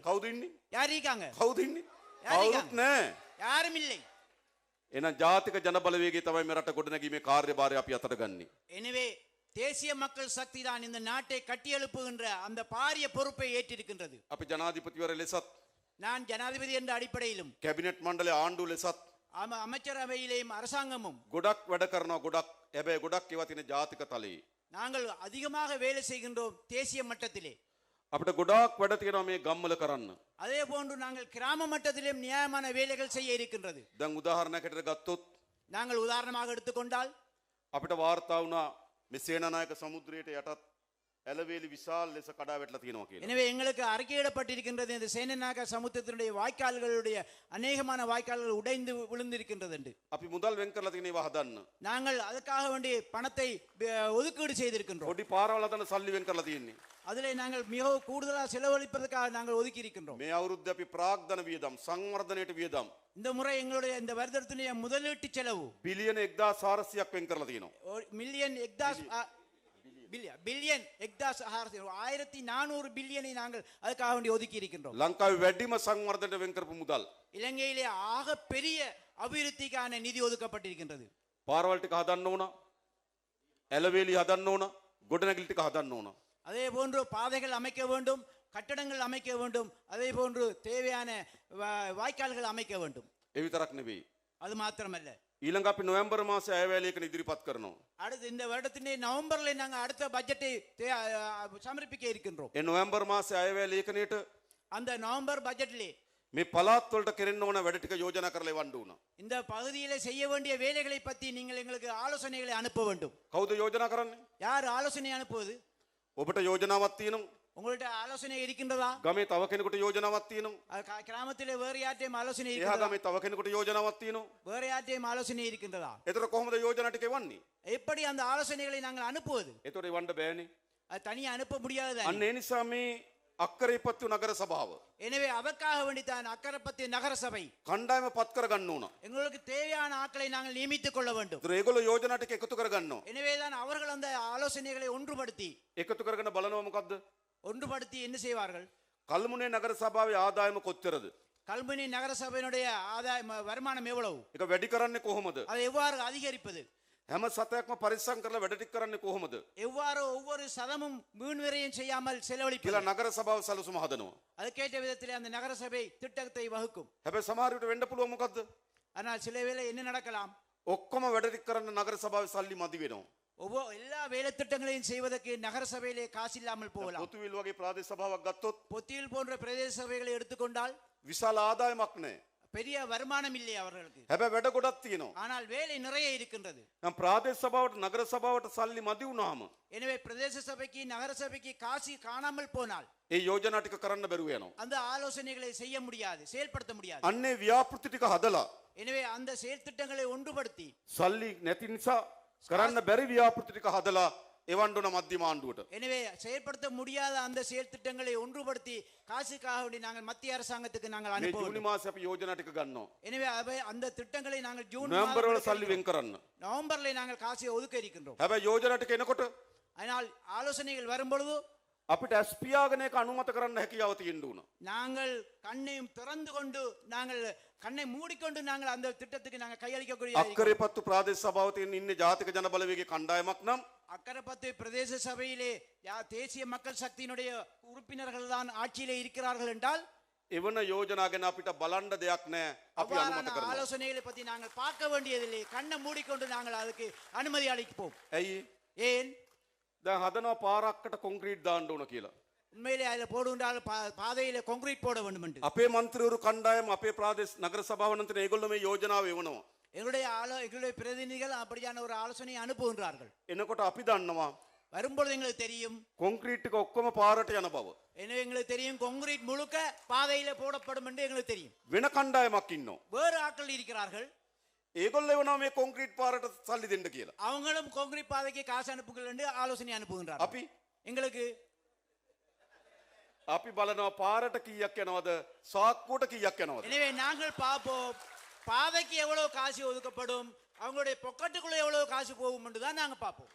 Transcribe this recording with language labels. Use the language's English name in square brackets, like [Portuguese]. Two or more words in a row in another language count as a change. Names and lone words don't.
[Sinhala] කවුද ඉන්නේ? [Tamil] யார் இருக்காங்க? [Sinhala] කවුද ඉන්නේ? [Tamil] யார் [Sinhala] කවුරුත් [Tamil] இருக்காங்க? [Sinhala] නැහැ. [Tamil] யாரும் இல்லை. [Sinhala] එහෙනම් ජාතික ජන බලවේගය තමයි මේ රට ගොඩනැගීමේ කාර්යභාරය අපි අතට ගන්නෙ. [Tamil] எனவே தேசிய மக்கள் சக்தி தான் இந்த நாட்டை கட்டியெழுப்புகின்ற அந்த பாரிய பொறுப்பை ஏற்றிருக்கின்றது. [Sinhala] අපි ජනාධිපතිවර ලෙසත්, [Tamil] நான் ஜனாதிபதி என்ற அடிப்படையிலும், [Sinhala] කැබිනට් මණ්ඩලයේ ආණ්ඩුව ලෙසත් [Tamil] அமைச்சரவையிலேயும் அரசாங்கமும் [Sinhala] ගොඩක් වැඩ කරනවා. ගොඩක් හැබැයි ගොඩක් ඒවා තියෙන ජාතික තලයේ. [Tamil] நாங்கள் அதிகமாக வேலை செய்கின்றோம் தேசிய மட்டத்திலே. [Sinhala] අපිට ගොඩාක් වැඩ තියෙනවා මේ ගම්වල කරන්න. [Tamil] அதே போன்று நாங்கள் கிராம மட்டத்திலும் நியாயமான வேலைகள் செய்ய இருக்கின்றது. [Sinhala] දැන් උදාහරණයක් හැටියට ගත්තොත් [Tamil] நாங்கள் உதாரணமாக எடுத்துக்கொண்டால் [Sinhala] අපිට වාර්තා වුණා මේ සේනානායක සමුද්‍රයට යටත් ඇලවේලි විශාල ලෙස කඩා වැටලා තියෙනවා කියලා. [Tamil] எனவே எங்களுக்கு அறிக்கையிடப்பட்டிருக்கின்றது இந்த சேனநாக சமுத்திரத்தினுடைய வாய்க்கால்களுடைய அநேகமான வாய்க்கால்கள் உடைந்து விழுந்திருக்கின்றது என்று. [Sinhala] අපි මුදල් වෙන් කරලා තියෙන ඒවා හදන්න. [Tamil] நாங்கள் அதுக்காக வேண்டி பணத்தை ஒதுக்கீடு செய்திருக்கின்றோம். [Sinhala] පොඩි පාරවල් හදන්න සල්ලි වෙන් කරලා තියෙන්නේ. [Tamil] அதிலே நாங்கள் மிகவும் கூடுதலாக செலவழிப்பதற்காக நாங்கள் ஒதுக்கி இருக்கின்றோம். [Sinhala] මේ අවුරුද්දේ අපි ප්‍රාග්ධන වියදම් සංවර්ධනයට වියදම් [Tamil] இந்த முறை எங்களுடைய இந்த வருடத்தினுடைய முதலீட்டு செலவு [Sinhala] බිලියන 1400ක් වෙන් කරලා තියෙනවා. [Tamil] மில்லியன் பில்லியன் 1400 பில்லியனை நாங்கள் அதுக்காக வேண்டி ஒதுக்கி இருக்கின்றோம். [Sinhala] ලංකාවේ වැඩිම සංවර්ධනයට වෙන් කරපු මුදල්. [Tamil] இலங்கையிலே ஆக பெரிய அபிவிருத்திக்கான நிதி ஒதுக்கப்பட்டிருக்கின்றது. [Sinhala] පාරවල් ටික හදන්න ඕන. ඇලවේලි හදන්න ඕන. ගොඩනැගිලි ටික හදන්න ඕන. [Tamil] அதே போன்று பாதைகள் அமைக்க வேண்டும், கட்டடங்கள் அமைக்க வேண்டும், அதே போன்று தேவையான வாய்க்கால்கள் அமைக்க வேண்டும். [Sinhala] ඒ විතරක් නෙවෙයි. [Tamil] அது மாத்திரமல்ல, [Sinhala] ඊළඟ අපි නොවැම්බර් මාසේ අයවැයලියකන ඉදිරිපත් කරනවා. [Tamil] அடுத்து இந்த வருடத்திலே நவம்பர்ல நாங்கள் அடுத்த பட்ஜெட்டை சமர்ப்பிக்க இருக்கின்றோம். [Sinhala] ඒ නොවැම්බර් මාසේ අයවැයලියකනයට [Tamil] அந்த நவம்பர் பட்ஜெட்டிலே [Sinhala] මේ පළාත් වලට කෙරෙන්න ඕන වැඩ ටික යෝජනා කරලා එවන්න ඕන. [Tamil] இந்த பகுதியிலே செய்ய வேண்டிய வேலைகளை பற்றி நீங்கள் எங்களுக்கு ஆலோசனைகளை அனுப்ப வேண்டும். [Sinhala] කවුද යෝජනා කරන්නේ? [Tamil] யார் ஆலோசனை அனுப்புவது? [Sinhala] ඔබට යෝජනාවක් තියෙනවා. [Tamil] உங்கள்ட்ட ஆலோசனை இருக்கின்றதா? [Sinhala] ගමේ තව කෙනෙකුට යෝජනාවක් තියෙනවා. [Tamil] கிராமத்திலே வேறு யார்ட்டையும் ஆலோசனை [Sinhala] එහා [Tamil] இருக்கிறதா? [Sinhala] ගමේ තව කෙනෙකුට යෝජනාවක් තියෙනවා. [Tamil] வேறு யார்ட்டையும் ஆலோசனை இருக்கின்றதா? [Sinhala] එතකොට කොහොමද යෝජනා ටික එවන්නේ? [Tamil] எப்படி அந்த ஆலோசனைகளை நாங்கள் அனுப்புவது? [Sinhala] එතකොට එවන්න බෑනේ. [Tamil] அது தனியா அனுப்ப முடியாது. [Sinhala] අන්න ඒ නිසා මේ අක්කරේපත්තු නගර සභාව [Tamil] எனவே அதற்காக வேண்டித்தான் அக்கரைப்பத்து நகர சபை [Sinhala] කණ්ඩායම පත් කරගන්න ඕන. [Tamil] எங்களுக்கு தேவையான ஆட்களை நாங்கள் நியமித்துக் கொள்ள வேண்டும். [Sinhala] ඒතර ඒගොල්ලෝ යෝජනා ටික එකතු කරගන්නවා. [Tamil] எனவேதான் அவர்கள் அந்த ஆலோசனைகளை ஒன்றுபடுத்தி [Sinhala] එකතු කරගෙන බලනවා මොකද්ද? [Tamil] ஒன்றுபடுத்தி என்ன செய்வார்கள்? [Sinhala] කල්මුනේ නගර සභාවේ ආදායම කොච්චරද? [Tamil] கல்முனை நகர சபையினுடைய ஆதாயம் வருமானம் எவ்வளவு? [Sinhala] ඒක වැඩි කරන්නේ කොහොමද? [Tamil] அதை எவ்வாறு அதிகரிப்பது? [Sinhala] හැම සතයක්ම පරිස්සම් කරලා වැඩ ටික කරන්නේ කොහොමද? [Tamil] எவ்வாறு ஒவ்வொரு சதமும் வீண் விரயம் செய்யாமல் [Sinhala] කියලා [Tamil] செலவழிப்பது? [Sinhala] නගර සභාව සැලසුම හදනවා. [Tamil] அதுக்கேற்ற விதத்திலே அந்த நகர சபை திட்டத்தை வகுக்கும். [Sinhala] හැබැයි සමහර විට වෙන්න පුළුවන් මොකද්ද? [Tamil] ஆனால் சில வேளை என்ன நடக்கலாம்? [Sinhala] ඔක්කොම වැඩ ටික කරන්න නගර සභාවේ සල්ලි මදි වෙනවා. [Tamil] எல்லா வேலை திட்டங்களையும் செய்வதற்கு நகர சபையிலே காசு இல்லாமல் போகலாம். [Sinhala] පොතුවිල් වගේ ප්‍රාදේශ සභාවක් ගත්තොත් [Tamil] பொத்தியில் போன்ற பிரதேச சபைகளை எடுத்துக்கொண்டால் [Sinhala] විශාල ආදායමක් නැහැ. [Tamil] பெரிய வருமானம் இல்லை அவர்களுக்கு. [Sinhala] හැබැයි වැඩ ගොඩක් තියෙනවා. [Tamil] ஆனால் வேலை நிறைய இருக்கின்றது. [Sinhala] නම් ප්‍රාදේශ සභාවට නගර සභාවට සල්ලි මදි වුණාම [Tamil] எனவே பிரதேச சபைக்கு நகர சபைக்கு காசு காணாமல் போனால் [Sinhala] ඒ යෝජනා ටික කරන්න බැරුව යනවා. [Tamil] அந்த ஆலோசனைகளை செய்ய முடியாது, செயல்படுத்த முடியாது. [Sinhala] අන්නේ ව්‍යාපෘති ටික හදලා [Tamil] எனவே அந்த செயல் திட்டங்களை ஒன்றுபடுத்தி [Sinhala] සල්ලි නැති නිසා කරන්න බැරි ව්‍යාපෘති ටික හදලා එවන්න ඕන මධ්‍යම ආණ්ඩුවට. [Tamil] எனவே செயல்படுத்த முடியாத அந்த செயல் திட்டங்களை ஒன்றுபடுத்தி காசுக்காக வேண்டி நாங்கள் மத்திய அரசாங்கத்துக்கு நாங்கள் [Sinhala] මේ [Tamil] அனுப்ப [Sinhala] ජූනි [Tamil] வேண்டும். [Sinhala] මාසේ අපි යෝජනා ටික ගන්නවා. [Tamil] எனவே அந்த திட்டங்களை நாங்கள் ஜூன் [Sinhala] නොවැම්බර් වල [Tamil] மாதத்தில் [Sinhala] සල්ලි වෙන් කරන්න. [Tamil] நவம்பர்ல நாங்கள் காசை ஒதுக்க இருக்கின்றோம். [Sinhala] හැබැයි යෝජනා ටික එනකොට [Tamil] ஆனால் ஆலோசனைகள் வரும்பொழுது [Sinhala] අපිට ඇස් පියාගෙන ඒක අනුමත කරන්න හැකියාව තියෙන්න ඕන. [Tamil] நாங்கள் கண்ணையும் திறந்து கொண்டு நாங்கள் கண்ணை மூடிக்கொண்டு நாங்கள் அந்த திட்டத்துக்கு நாங்கள் கையளிக்கக்கூடிய [Sinhala] අක්කරේපත්තු ප්‍රාදේශ සභාව තියෙන ඉන්නේ ජාතික ජන බලවේගයේ කණ්ඩායමක් නම් [Tamil] அக்கரைப்பத்து பிரதேச சபையிலே தேசிய மக்கள் சக்தியினுடைய உறுப்பினர்கள் தான் ஆட்சியிலே இருக்கிறார்கள் என்றால் [Sinhala] එවන යෝජනා ගැන අපිට බලන්න දෙයක් නැහැ. අපි අනුමත [Tamil] அவ்வாறான [Sinhala] කරනවා. [Tamil] ஆலோசனைகளை பற்றி நாங்கள் பார்க்க வேண்டியதில்லை. கண்ணை மூடிக்கொண்டு நாங்கள் அதுக்கு அனுமதி அளிப்போம். [Sinhala] ඇයි? [Tamil] ஏன்? [Sinhala] දැන් හදනවා පාරක්කට කොන්ක්‍රීට් දාන්න ඕන කියලා. [Tamil] உண்மையிலே அதில் போடுகின்றால் பாதையில கான்கிரீட் போட வேண்டும் என்று [Sinhala] අපේ മന്ത്രിවරු කණ්ඩායම අපේ ප්‍රාදේශ නගර සභාව නන්තර ඒගොල්ලෝ මේ යෝජනාව එවනවා. [Tamil] எங்களுடைய பிரதிநிதிகள் அப்படியான ஒரு ஆலோசனையை அனுப்புகின்றார்கள். [Sinhala] එනකොට අපි දන්නවා [Tamil] வரும்பொழுது எங்களுக்கு தெரியும், [Sinhala] කොන්ක්‍රීට් එක ඔක්කොම පාරට යන බව. [Tamil] எனவே எங்களுக்கு தெரியும் கான்கிரீட் முழுக்க பாதையில போடப்படும் என்று எங்களுக்கு தெரியும். [Sinhala] වෙන කණ්ඩායමක් ඉන්නවා. [Tamil] வேறு ஆட்கள் இருக்கிறார்கள், [Sinhala] ඒගොල්ලෝ එවනවා මේ කොන්ක්‍රීට් පාරට සල්ලි දෙන්න කියලා. [Tamil] அவங்களும் கான்கிரீட் பாதைக்கு காசு அனுப்புங்கள் என்று ஆலோசனை அனுப்புகின்றார்கள். [Sinhala] අපි [Tamil] எங்களுக்கு [Sinhala] අපි බලනවා පාරට කීයක් යනවද සාක්කුවට කීයක් යනවද. [Tamil] எனவே நாங்கள் பார்ப்போம் பாதைக்கு எவ்வளவு காசு ஒதுக்கப்படும், அவங்களுடைய பொக்கெட்டுக்குள்ள எவ்வளவு காசு போகும் என்று தான் நாங்க பார்ப்போம்.